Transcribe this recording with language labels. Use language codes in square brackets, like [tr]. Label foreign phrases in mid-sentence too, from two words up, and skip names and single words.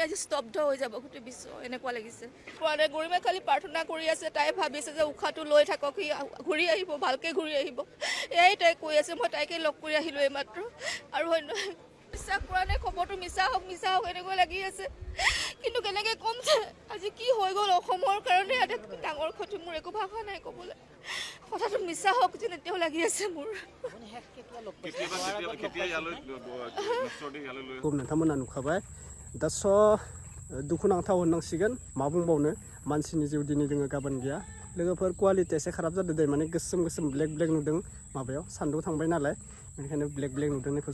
[as] আজি স্তব্ধ হৈ যাব গোটেই বিশ্ব এনেকুৱা লাগিছে পোৱাৰে গৰিমে খালি প্ৰাৰ্থনা কৰি আছে তাই ভাবিছে যে উখাটো লৈ থাকক সি ঘূৰি আহিব ভালকে ঘূৰি আহিব এই তাই কৈ আছে মই তাইকে লগ কৰি আহিলো এইমাত্ৰ আৰু বিশ্বাস কৰা নাই খবৰটো মিছা হওক এনেকৈ লাগি আছে কিন্তু কেনেকৈ ক'ম যে আজি কি হৈ গ'ল অসমৰ কাৰণে আটাইতকৈ ডাঙৰ ক্ষতি মোৰ একো ভাষা নাই ক'বলৈ কথাটো মিছা হওক যেন এতিয়াও লাগি আছে মোৰ [brx] नोंथांमोना नुखाबाय दा स' दुखुनांथाव होननांसिगोन मा बुंबावनो मानसिनि जिउ दिनै दोङो गाबोन गैया लोगोफोर क्वालिटि एसे खाराब जादों दे माने गोसोम गोसोम [en] black black [brx] नुदों माबायाव सान्दुं थांबाय नालाय बेनिखायनो [en] black black [brx] नुदों बेफोर